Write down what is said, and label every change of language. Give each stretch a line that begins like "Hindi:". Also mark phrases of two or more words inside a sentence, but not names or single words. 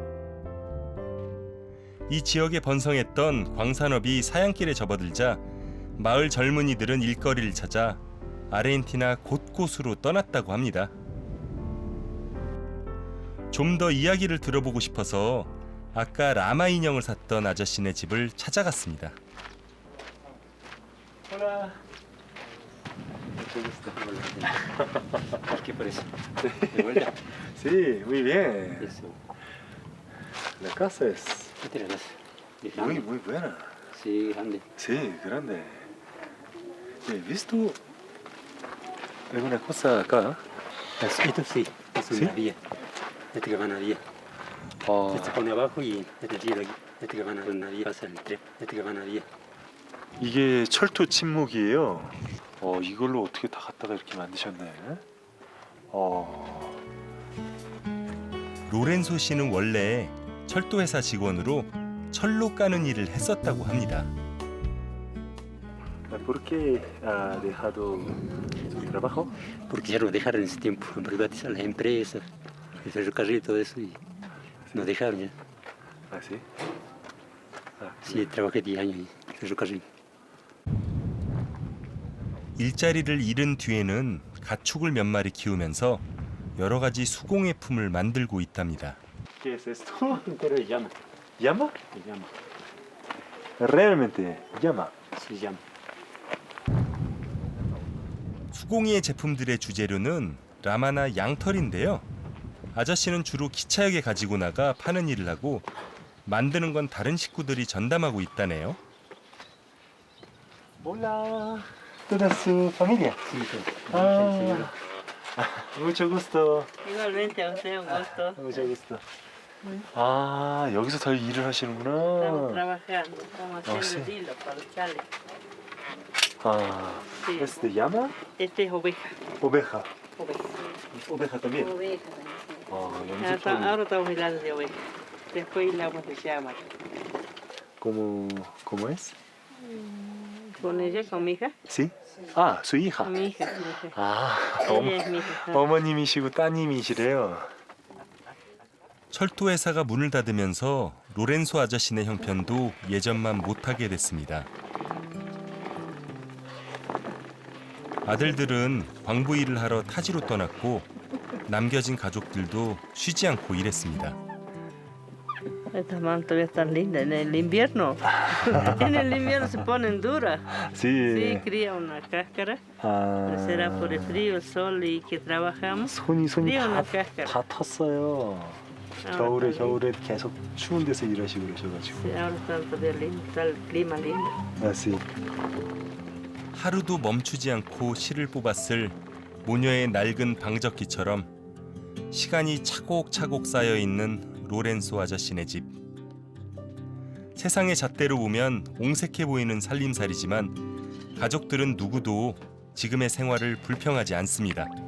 Korean: 이 지역에 번성했던 광산업이 사양길에 접어들자 마을 젊은이들은 일거리를 찾아 아르헨티나 곳곳으로 떠났다고 합니다. 좀 더 이야기를 들어보고 싶어서 아까 라마 인형을 샀던 아저씨네 집을 찾아갔습니다.
Spanish: Hola. ¿Qué parece? Sí, muy bien. La casa es muy buena. Sí, grande. Sí, grande. ¿He visto alguna cosa acá? Esto sí, es una vía. Este que van a vía. Este pone abajo y este giro aquí. Este que van a una vía pasa el tren. Este que van a vía.
Korean: 이게 철도 침묵이에요. 이걸로 어떻게 다 갖다가 이렇게 만드셨네. 로렌소 씨는 원래 철도회사 직원으로 철로 까는 일을 했었다고 합니다.
Spanish: ¿Por qué ha dejado su trabajo? Porque ya lo dejaron en ese tiempo, privatizar las empresas, el ferrocarril y todo eso, y nos dejaron ya. ¿Ah, sí? Sí, trabajé 10 años en el ferrocarril.
Korean: 일자리를 잃은 뒤에는 가축을 몇 마리 키우면서 여러 가지 수공예품을 만들고 있답니다.
Spanish: ¿Qué es esto? Pero llama. ¿Llama? Llama. Realmente llama. Sí, llama.
Korean: 수공예 제품들의 주재료는 라마나 양털인데요. 아저씨는 주로 기차역에 가지고 나가 파는 일을 하고 만드는 건 다른 식구들이 전담하고 있다네요.
Spanish: Hola. ¿Toda su familia? Sí, Ah, mucho gusto. Igualmente, a usted un gusto. Mucho gusto.
Korean: 아, 여기서 다 일을 하시는구나.
Spanish: Estamos trabajando, estamos Oh, haciendo sí. hilos para los chales. 아, Sí. ¿es de llama? Este es oveja. Oveja. Oveja. Oveja también. Oveja
Korean: 너무
Spanish: también. Ahora estamos hilando de oveja. Después hilamos de llama. ¿Cómo es? ¿Con ella, con mi hija? Sí. 아, su hija. Con mi hija. 아, ella es mi hija.
Korean: 어머님이시고 따님이시래요. 철도회사가 문을 닫으면서 로렌소 아저씨네 형편도 예전만 못하게 됐습니다. 아들들은 광부 일을 하러 타지로 떠났고 남겨진 가족들도 쉬지 않고 일했습니다.
Spanish: Estas manos todavía están lindas. En el invierno. En el invierno se ponen duras. Sí, cría una cáscara. Pero será por el frío, el sol y que trabajamos.
Korean: 손이
Spanish: cría una cáscara.
Korean: 다 텄어요. 겨울에 계속 추운 데서 일하시고 그러셔가지고.
Spanish: Sí, ahora está el clima lindo. 아, sí.
Korean: 하루도 멈추지 않고 실을 뽑았을 모녀의 낡은 방적기처럼 시간이 차곡차곡 쌓여 있는 로렌소 아저씨네 집. 세상의 잣대로 보면 옹색해 보이는 살림살이지만 가족들은 누구도 지금의 생활을 불평하지 않습니다.